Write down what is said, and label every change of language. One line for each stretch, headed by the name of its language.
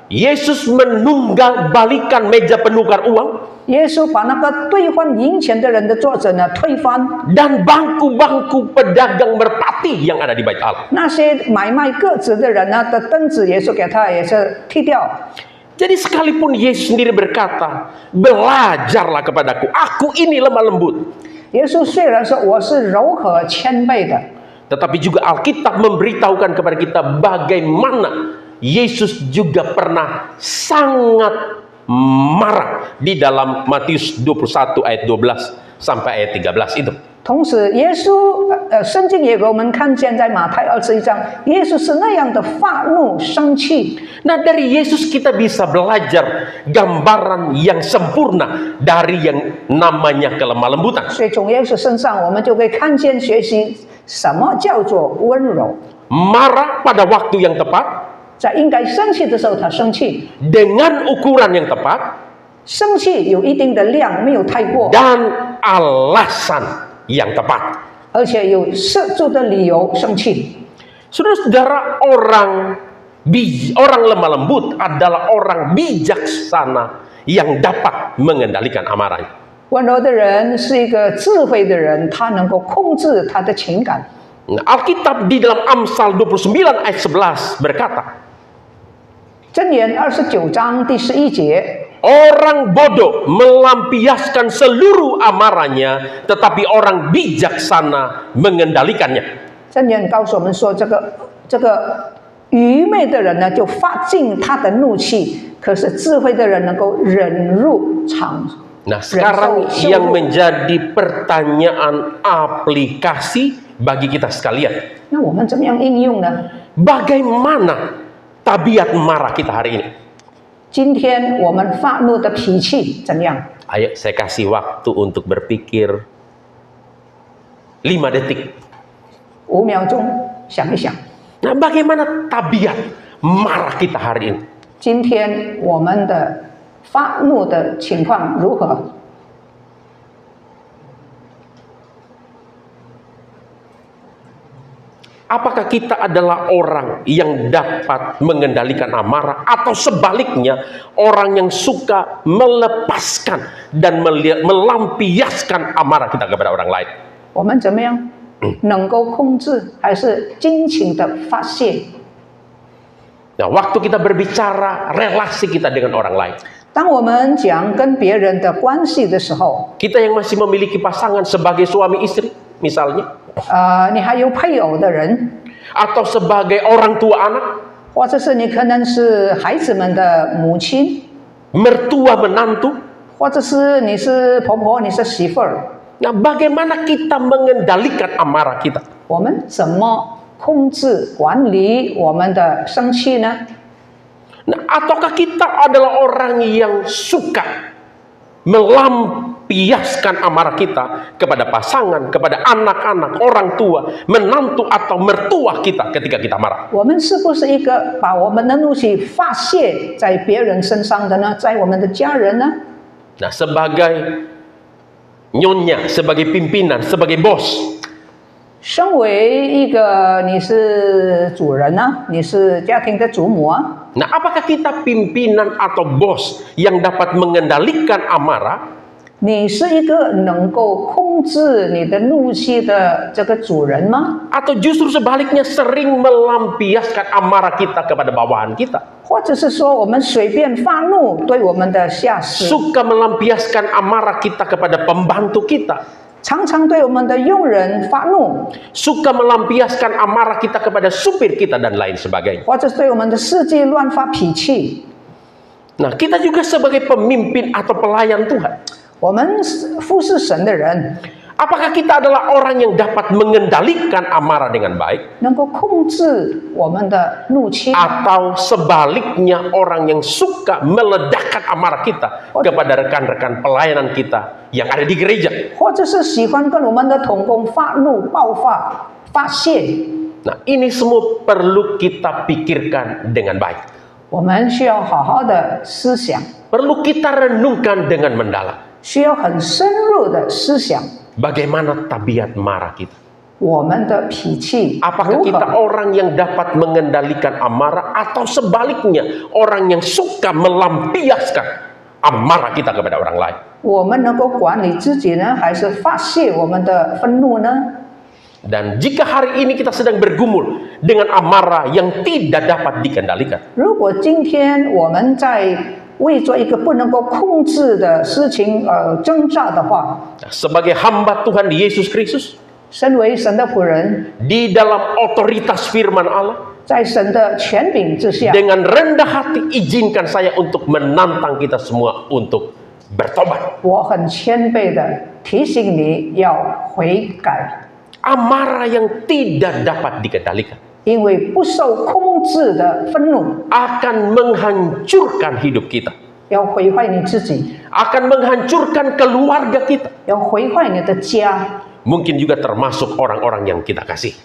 Indonesian: Yesus menunggang balikan meja penukar uang
Chinese: 耶稣把那个兑换银钱的人的作者呢推翻，
Indonesian: dan bangku-bangku pedagang merpati yang ada di Bait Allah.
Chinese: 那些买卖鸽子的人呢的凳子，耶稣给他也是踢掉。
Indonesian: Jadi sekalipun Yesus sendiri berkata, belajarlah kepadaku, aku ini lemah lembut.
Chinese: 耶稣虽然说我是柔和谦卑的，
Indonesian: Tetapi juga Alkitab memberitahukan kepada kita bagaimana Yesus juga pernah sangat marah di dalam Matius 21 ayat 12 sampai ayat 13 itu.
Chinese: 同时耶稣圣经也给我们看见，在马太21章，耶稣是那样的发怒生气。
Indonesian: Nah, dari Yesus kita bisa belajar gambaran yang sempurna dari yang namanya kelemah lembutan.
Chinese: 所以从耶稣身上，我们就可以看见学习什么叫做温柔。
Indonesian: Marah pada waktu yang tepat
Chinese: 在应该生气的时候，他生气；
Indonesian: dengan ukuran yang tepat
Chinese: 生气有一定的量，没有太过，
Indonesian: dan alasan yang tepat.
Chinese: 而且有适度的理由生气。
Indonesian: Saudara-saudara, orang lemah lembut adalah orang bijaksana yang dapat mengendalikan amarahnya.
Chinese: 温柔的人是一个智慧的人，他能够控制他的情感。
Indonesian: Nah, Alkitab di dalam Amsal 29 ayat 11 berkata,
Chinese: 箴言29章第11节。
Indonesian: orang bodoh melampiaskan seluruh amarahnya, tetapi orang bijaksana mengendalikannya.
Chinese: 箴言告诉我们说，这个愚昧的人呢，就发尽他的怒气；可是智慧的人能够忍入场。
Indonesian: Nah, sekarang yang menjadi pertanyaan aplikasi bagi kita sekalian.
Chinese: 那我们怎么样应用呢？
Indonesian: Bagaimana tabiat marah kita hari ini?
Chinese: 今天我们发怒的脾气怎样？
Indonesian: Ayo saya kasih waktu untuk berpikir 5 detik.
Chinese: 5秒钟想一想，
Indonesian: Nah, bagaimana tabiat marah kita hari ini?
Chinese: 今天我们的发怒的情况如何？
Indonesian: Apakah kita adalah orang yang dapat mengendalikan amarah, atau sebaliknya orang yang suka melepaskan dan melampiaskan amarah kita kepada orang lain?
Chinese: 我们怎么样能够控制，还是尽情的发泄？
Indonesian: Nah, waktu kita berbicara relasi kita dengan orang lain,
Chinese: 当我们讲跟别人的关系的时候，
Indonesian: kita yang masih memiliki pasangan sebagai suami istri misalnya,
Chinese: 你还有配偶的人，
Indonesian: atau sebagai orang tua anak,
Chinese: 或者是你可能是孩子们的母亲，
Indonesian: mertua menantu.
Chinese: 或者是你是婆婆，你是媳妇儿。
Indonesian: Nah, bagaimana kita mengendalikan amarah kita?
Chinese: 我们怎么控制管理我们的生气呢？
Indonesian: Nah, ataukah kita adalah orang yang suka melampiaskan amarah kita kepada pasangan, kepada anak-anak, orang tua, menantu atau mertua kita ketika kita marah?
Chinese: 我们是不是一个把我们的怒气发泄在别人身上的呢？在我们的家人呢？
Indonesian: Nah, sebagai nyonya, sebagai pimpinan, sebagai bos,
Chinese: 身为一个你是主人呢、你是家庭的主母啊，
Indonesian: nah, apakah kita pimpinan atau bos yang dapat mengendalikan amarah?
Chinese: 你是一个能够控制你的怒气的这个主人吗？
Indonesian: Atau justru sebaliknya sering melampiaskan amarah kita kepada bawahan kita?
Chinese: 或者是说我们随便发怒对我们的下司，
Indonesian: Suka melampiaskan amarah kita kepada pembantu kita?
Chinese: 常常对我们的佣人发怒，
Indonesian: suka melampiaskan amarah kita kepada supir kita dan lain sebagainya.
Chinese: 或者对我们的司机乱发脾气。
Indonesian: Nah, kita juga sebagai pemimpin atau pelayan Tuhan,
Chinese: 我们服侍神的人，
Indonesian: apakah kita adalah orang yang dapat mengendalikan amarah dengan baik?
Chinese: 能够控制我们的怒气，
Indonesian: Atau sebaliknya orang yang suka meledakkan amarah kita kepada rekan-rekan pelayanan kita yang ada di gereja?
Chinese: 或者是喜欢跟我们的同工发怒、爆发、发泄。
Indonesian: Nah, ini semua perlu kita pikirkan dengan baik.
Chinese: 我们需要好好的思想，
Indonesian: Perlu kita renungkan dengan mendalam.
Chinese: 需要很深入的思想，
Indonesian: Bagaimana tabiat marah kita?
Chinese: 我们的脾气
Indonesian: Apakah
Chinese: 如
Indonesian: kita
Chinese: 何？
Indonesian: orang yang dapat mengendalikan amarah atau sebaliknya orang yang suka melampiaskan amarah kita kepada orang lain?
Chinese: 我们能够管理自己呢，还是发泄我们的愤怒呢？
Indonesian: Dan jika hari ini kita sedang bergumul dengan amarah yang tidak dapat dikendalikan,
Chinese: 如果今天我们在为做一个不能够控制的事情挣扎的话，
Indonesian: sebagai hamba Tuhan Yesus Kristus,
Chinese: 身为神的仆人，
Indonesian: di dalam otoritas firman Allah,
Chinese: 在神的权柄之下，
Indonesian: dengan rendah hati izinkan saya untuk menantang kita semua untuk bertobat.
Chinese: 我很谦卑的提醒你要悔改，
Indonesian: Amarah yang tidak dapat dikendalikan
Chinese: 因为不受控制的愤怒
Indonesian: akan menghancurkan hidup kita,
Chinese: 要毁坏你自己，
Indonesian: akan menghancurkan keluarga kita,
Chinese: 要毁坏你的家，
Indonesian: mungkin juga termasuk orang-orang yang kita kasih.